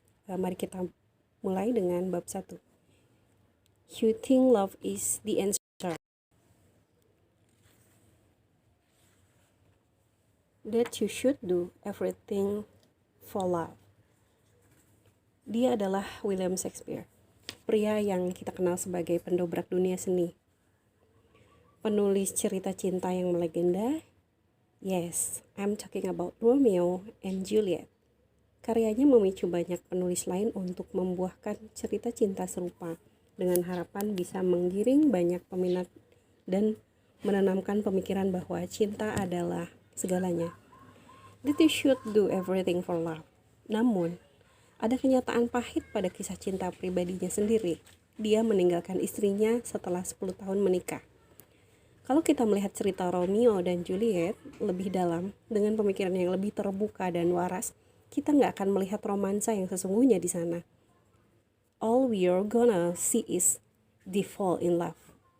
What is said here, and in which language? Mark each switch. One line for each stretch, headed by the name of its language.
Indonesian: Mari kita mulai dengan bab 1.
English: You think love is the answer. That you should do everything for love.
Indonesian: Dia adalah William Shakespeare, pria yang kita kenal sebagai pendobrak dunia seni. Penulis cerita cinta yang melegenda.
English: Yes, I'm talking about Romeo and Juliet.
Indonesian: Karyanya memicu banyak penulis lain untuk membuahkan cerita cinta serupa dengan harapan bisa menggiring banyak peminat dan menanamkan pemikiran bahwa cinta adalah segalanya.
English: That you should do everything for love.
Indonesian: Namun, ada kenyataan pahit pada kisah cinta pribadinya sendiri. Dia meninggalkan istrinya setelah 10 tahun menikah. Kalau kita melihat cerita Romeo dan Juliet lebih dalam, dengan pemikiran yang lebih terbuka dan waras, kita nggak akan melihat romansa yang sesungguhnya di sana.
English: All we're gonna see is the fall in love.